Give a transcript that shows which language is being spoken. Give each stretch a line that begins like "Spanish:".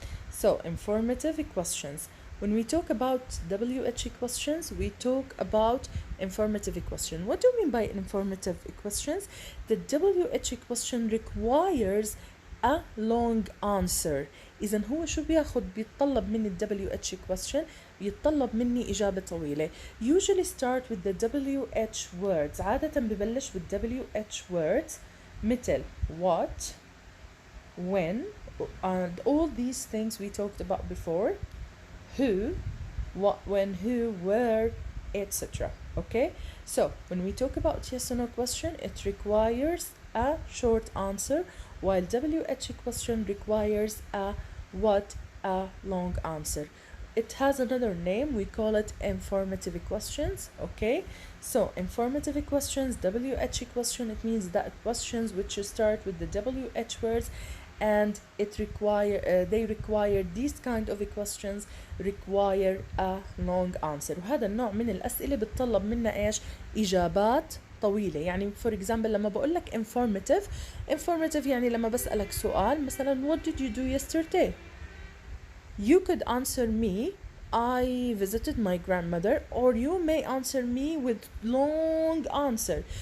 English: So informative questions. When we talk about WH questions, we talk about informative question. What do you mean by informative questions? The WH question requires a long answer.
Arabic: إذا هو شو بيتطلب مني ال WH question؟ بيتطلب مني إجابة طويلة.
English: Usually start with the WH words.
Arabic: عادة ببلش بال
English: WH words مثل what, when, and all these things we talked about before. Who, what, when, who, where, etc. Okay? So when we talk about yes or no question, it requires a short answer, while WH question requires a long answer. it has another name. We call it informative questions. Okay, so informative questions, WH question, it means that questions which start with the WH words, and they require these kind of questions require a long answer.
Arabic: وهذا النوع من الأسئلة بتطلب منا إيش؟ إجابات طويلة.
English: يعني for example
Arabic: لما بقول لك
English: informative
Arabic: يعني لما بسألك سؤال مثلا
English: what did you do yesterday, you could answer me I visited my grandmother, or you may answer me with long answer.